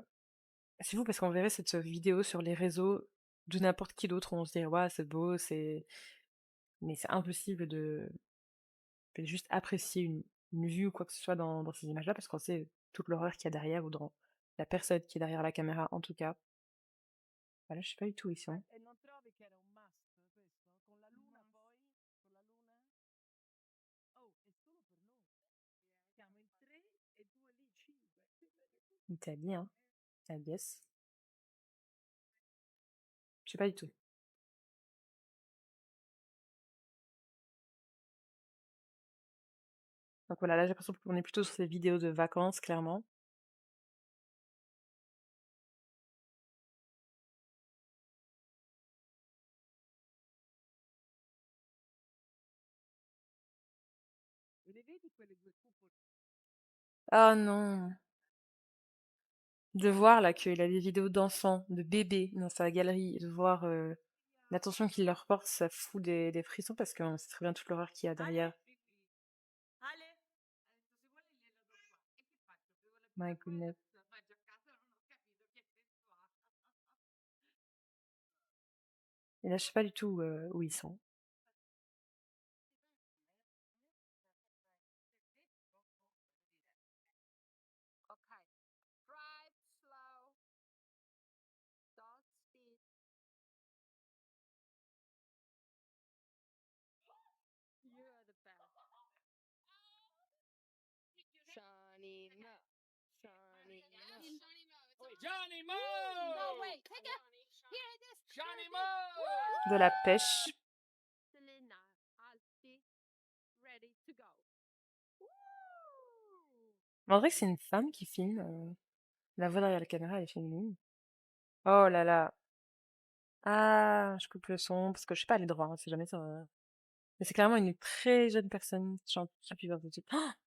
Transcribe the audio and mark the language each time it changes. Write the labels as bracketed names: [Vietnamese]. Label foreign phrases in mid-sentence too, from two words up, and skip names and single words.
[French] C'est vous parce qu'on verrait cette vidéo sur les réseaux de n'importe qui d'autre, où on se dirait, ouais, c'est beau, c'est. Mais c'est impossible de juste apprécier une vue ou quoi que ce soit dans ces images-là, parce qu'on sait toute l'horreur qu'il y a derrière, ou dans la personne qui est derrière la caméra, en tout cas. Voilà, je sais pas du tout où ils sont. [Italian] E non trovi che era un must questo? Con la luna poi? Con la luna? Oh, è solo per noi. Siamo in tre e due lì, cinque. [French] Italie, hein. [English] I guess. [French] Je sais pas du tout. Donc voilà, là j'ai l'impression qu'on est plutôt sur ces vidéos de vacances, clairement. [Italian] E le vedi quelle due cupole? [French] Oh non! De voir là qu'il a des vidéos d'enfants, de bébés dans sa galerie, et de voir l'attention qu'il leur porte, ça fout des frissons parce qu'on sait très bien toute l'horreur qu'il y a derrière. [Italian] Ale? Se vuole glielo do qua. E che faccio? Devo la [English] My [Italian] tira quella, [English] goodness. [Italian] la faccio a casa, non ho capito che senso ha. [French] Et là, je sais pas du tout où ils sont. Ok. [English] Drive slow. Don't speed. You are the best. Shani, no. Shani, no. Johnny Mo! No, wait. Take it. Here it is. Johnny Here it Mo! is. [French] De la pêche. [English] Selena, Alfie, ready to go. [French] Mais on dirait que c'est une femme qui filme. La voix derrière la caméra, elle est féminine. Oh là là. Ah, je coupe le son parce que je sais pas les droits, hein, si jamais ça va. Mais c'est clairement une très jeune personne qui chante Happy Birthday to You.